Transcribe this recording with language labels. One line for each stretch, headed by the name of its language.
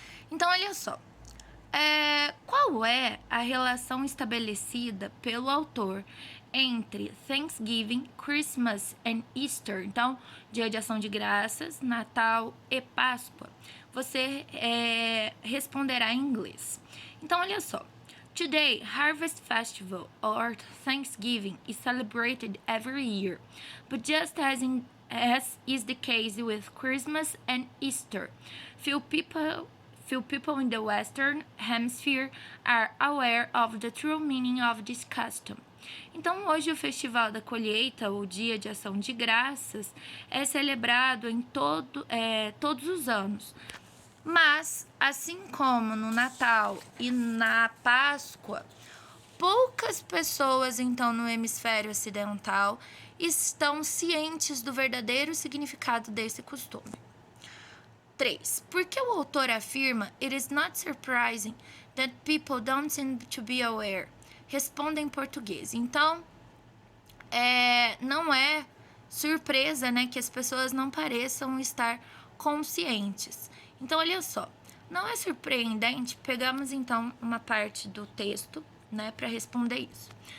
Portuguese: Então, olha só, qual é a relação estabelecida pelo autor entre
English: Thanksgiving, Christmas and Easter?
Portuguese: Então, Dia de Ação de Graças, Natal e Páscoa. Você responderá em inglês. Então, olha só.
English: Today, Harvest Festival or Thanksgiving is celebrated every year, but just as is the case with Christmas and Easter, few people in the Western Hemisphere are aware of the true meaning of this custom.
Portuguese: Então, hoje o Festival da Colheita, ou Dia de Ação de Graças, é celebrado em todos os anos. Mas, assim como no Natal e na Páscoa, poucas pessoas, então, no hemisfério ocidental estão cientes do verdadeiro significado desse costume. 3. Porque o autor afirma
English: "It is not surprising that people don't seem to be aware"?
Portuguese: Responda em português. Então, não é surpresa, né, que as pessoas não pareçam estar conscientes. Então, olha só, não é surpreendente, pegamos então uma parte do texto, né, para responder isso.